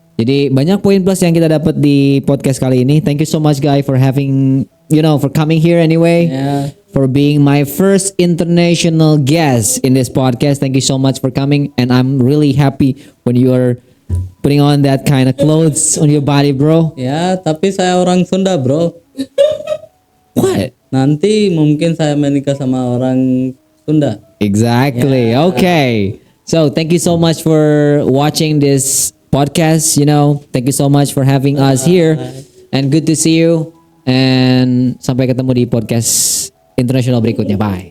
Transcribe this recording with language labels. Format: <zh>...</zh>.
<id>Jadi banyak poin plus yang kita dapat di podcast kali ini.</id> <en>Thank you so much guys for having, for coming here anyway. Yeah. For being my first international guest in this podcast. Thank you so much for coming, and I'm really happy when you are putting on that kind of clothes on your body, bro.</en> <id>Ya, tapi saya orang Sunda, bro.</id> <en>What?</en> <id>Nanti mungkin saya menikah sama orang Sunda.</id> <en>Exactly. Okay. So thank you so much for watching this podcast. Thank you so much for having us here, and good to see you.</en> <id>And sampai ketemu di podcast internasional berikutnya. Bye.</id>